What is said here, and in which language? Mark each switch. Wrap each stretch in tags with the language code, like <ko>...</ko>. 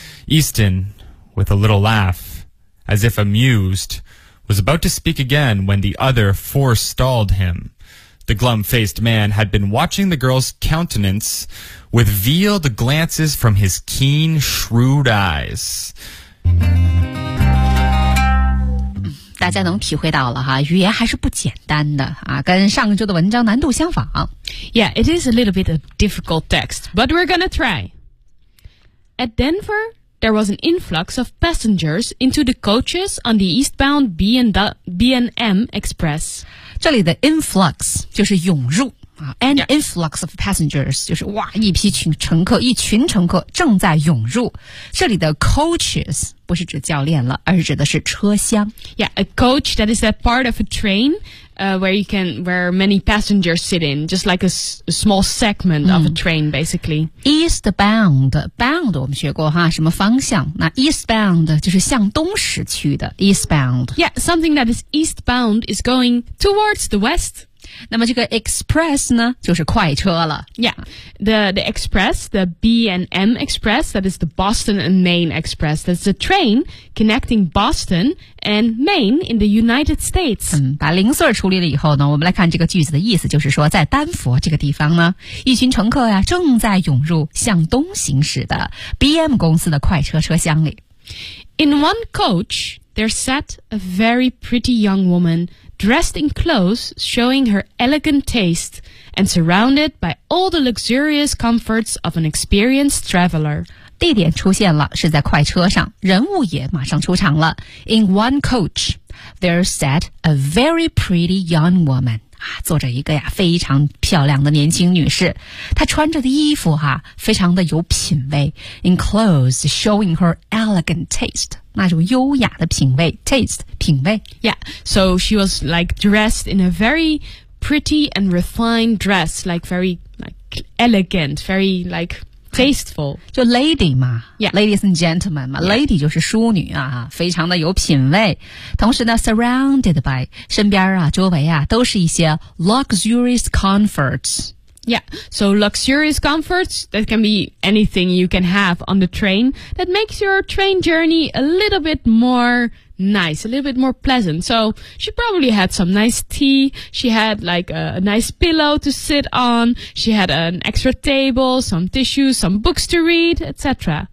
<en>Easton, with a little laugh, as if amused, was about to speak again when the other forestalled him. The glum-faced man had been watching the girl's countenance with veiled glances from his keen, shrewd eyes.</en> <zh>大家能体会到了哈，语言还是不简单的啊，跟上周的文章难度相仿。</zh> <en>Yeah, it is a little bit a difficult text, but we're gonna try. At Denver, there was an influx of passengers into the coaches on the eastbound B&M Express.</en> <zh>这里的 influx 就是涌入、</zh> <en>and influx of passengers</en> <zh>就是哇一批群乘客一群乘客正在涌入这里的 coaches 不是指教练了而是指的是车厢</zh> <en>Yeah, a coach that is a part of a train、where many passengers sit in just like a small segment of a train basically</en> <zh>Eastbound Bound 我们学过哈什么方向那 eastbound 就是向东驶去的 eastbound</zh> <en>Yeah, something that is eastbound is going towards the west</en> <zh>那么这个 express 呢就是快车了。</zh> <en>Yeah, the express, the B&M express, that is the Boston and Maine express. That's the train connecting Boston and Maine in the United States.</en> <zh>把零碎处理了以后呢，我们来看这个句子的意思，就是说在丹佛这个地方呢，一群乘客呀正在涌入向东行驶的 BM 公司的快车车厢里。</zh> <en>In one coach, there sat a very pretty young womandressed in clothes, showing her elegant taste, and surrounded by all the luxurious comforts of an experienced traveler.</en> <zh>地点出现了，是在快车上，人物也马上出场了。</zh> <en>In one coach, there sat a very pretty young woman.</en> <zh>坐着一个呀非常漂亮的年轻女士，她穿着的衣服啊非常的有品味。</zh> <en>In clothes, showing her elegant taste.</en> <zh>那种优雅的品味 taste 品味</zh> <en>Yeah, so she was like dressed in a very pretty and refined dress, like very like elegant, very like tasteful.</en> <zh>就 lady 嘛</zh> <en>Yeah, ladies and gentlemen</en> <zh>嘛 Lady 就是淑女啊非常的有品味同时呢</zh> <en>surrounded by</en> <zh>身边啊周围啊都是一些</zh> <en>luxurious comforts Yeah, so luxurious comforts, that can be anything you can have on the train that makes your train journey a little bit more nice, a little bit more pleasant. So she probably had some nice tea, she had like a nice pillow to sit on, she had an extra table, some tissues, some books to read, etc.</en>